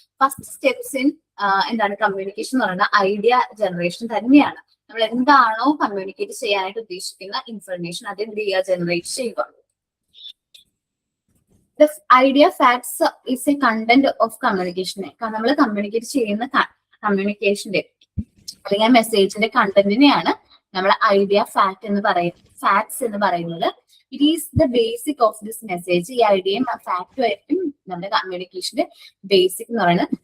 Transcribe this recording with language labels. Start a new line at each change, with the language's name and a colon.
English: First steps in
Malayalam: എന്താണ് communication എന്ന് പറയുന്നത് ഐഡിയ ജനറേഷൻ തന്നെയാണ്. നമ്മൾ എന്താണോ കമ്മ്യൂണിക്കേറ്റ് ചെയ്യാനായിട്ട് ഉദ്ദേശിക്കുന്ന ഇൻഫർമേഷൻ അത് എന്ത് ചെയ്യുക, ജനറേറ്റ് ചെയ്യുക.
English: The idea facts is a content of communication.
Malayalam: നമ്മൾ കമ്മ്യൂണിക്കേറ്റ് ചെയ്യുന്ന കമ്മ്യൂണിക്കേഷന്റെ അല്ലെങ്കിൽ മെസ്സേജിന്റെ കണ്ടന്റിനെയാണ് നമ്മൾ ഐഡിയ ഫാക്ട് എന്ന് പറയുന്നത്.
English: It is the basic of this message.
Malayalam: ഈ ഐഡിയയും ഫാക്ടും ആയിരിക്കും നമ്മുടെ കമ്മ്യൂണിക്കേഷന്റെ ബേസിക് എന്ന് പറയുന്നത്.